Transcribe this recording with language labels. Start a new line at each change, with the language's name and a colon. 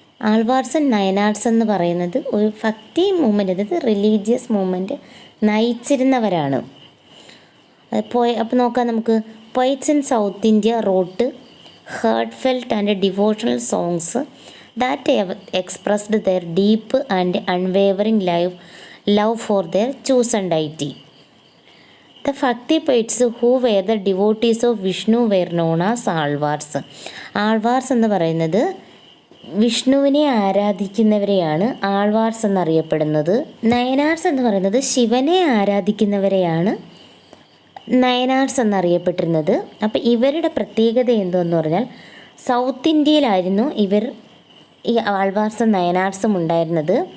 Malayalam: Alvars and നയനാർസ് എന്ന് പറയുന്നത് ഒരു ഭക്തി മൂവ്മെൻറ്റ്, അതായത് റിലീജിയസ് മൂവ്മെൻറ്റ് നയിച്ചിരുന്നവരാണ്.
English: അപ്പോൾ നോക്കാം നമുക്ക്. Poets in south India wrote heartfelt and devotional songs that expressed their deep and unwavering love for their chosen deity. The Bhakti poets who were the devotees of Vishnu were known as Alvars.
Malayalam: Alvars എന്ന് പറയുന്നത് വിഷ്ണുവിനെ ആരാധിക്കുന്നവരെയാണ് ആൾവാർസ് എന്നറിയപ്പെടുന്നത്. നയനാർസ് എന്ന് പറയുന്നത് ശിവനെ ആരാധിക്കുന്നവരെയാണ് നയനാർസ് എന്നറിയപ്പെട്ടിരുന്നത്. അപ്പോൾ ഇവരുടെ പ്രത്യേകത എന്തെന്ന് പറഞ്ഞാൽ സൗത്ത് ഇന്ത്യയിലായിരുന്നു ഈ ആൾവാർസും നയനാർസും ഉണ്ടായിരുന്നത്.